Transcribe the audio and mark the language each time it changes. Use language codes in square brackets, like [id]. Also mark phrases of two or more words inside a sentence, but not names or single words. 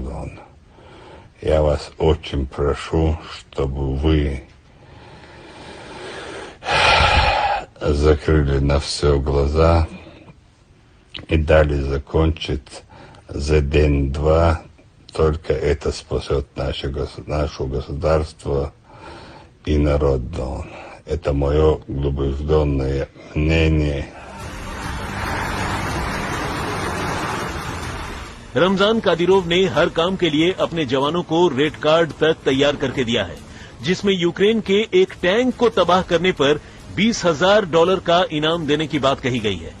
[ru] Я вас очень прошу, чтобы вы закрыли на все глаза и дали закончить за день-два. Только это спасет наше государство и народ. Это мое глубокое мнение. [hi] रमजान कादिरोव ने हर काम के लिए अपने जवानों को [en] red card [hi] तक तैयार करके दिया है, जिसमें यूक्रेन के एक टैंक को तबाह करने पर $20,000 का इनाम देने की बात कही गई है।